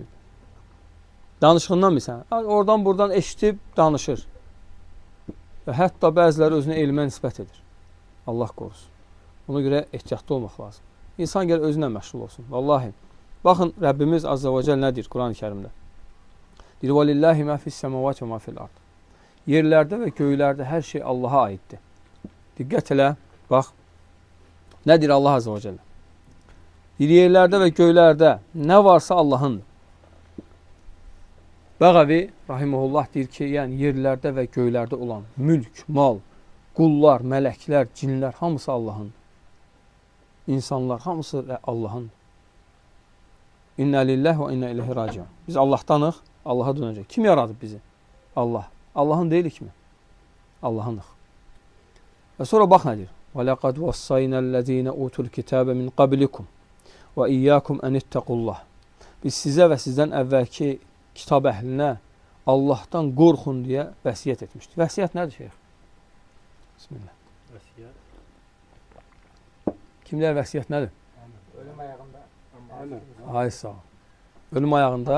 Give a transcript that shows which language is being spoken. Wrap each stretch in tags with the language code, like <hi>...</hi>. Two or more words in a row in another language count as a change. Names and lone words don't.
<az>Danışığından bilsən. Oradan buradan eşitib danışır. Və hətta bəziləri özünə elmə nisbət edir. Allah qorusun. Ona görə ehtiyatlı olmaq lazım. İnsan gəl özünə məşğul olsun. Vallahi. Baxın, Rəbbimiz</az> <ar>عز وجل</ar> <az>nə deyir Quran-ı Kərimdə? Deyir,</az> <ar>وَلِلَّهِ مَا فِي السَّمَوَاتِ وَمَا فِي الْأَرْضِ.</ar> <az>Yerlərdə və göylərdə hər şey Allaha aiddir. Diqqət elə, bax. Nə deyir Allah</az> <ar>عز وجل?</ar> <az>Yerlərdə və göylərdə nə varsa Allahındır. Bəğəvi rahimehullah deyir ki, yəni yerlərdə və göylərdə olan mülk, mal, qullar, mələklər, cinlər hamısı Allahındır. İnsanlar hamısı Allahındır.</az> <ar>إنا لله وإنا إليه راجعون.</ar> <az>Biz Allahdanıq, Allaha dönəcək. Kim yaradıb bizi? Allah. Allahın deyilik mi? Allahınıq. Və sonra bax nə deyir?</az> <ar>وَلَقَدْ وَصَّيْنَا الَّذ۪ينَ اُوتُوا الْكِتَابَ مِنْ قَبْلِكُمْ وَاِيَّاكُمْ اَنِ اتَّقُوا اللّٰهِ.</ar> <az>Biz sizə və sizdən əvvəlki kitab əhlinə Allahdan qorxun deyə vəsiyyət etmişdir. Vəsiyyət nədir şeyx? Bismillah. Vəsiyyət. Kimlər vəsiyyət nədir? Ölüm ayağında. Ay sağ ol. Ölüm ayağında.</az>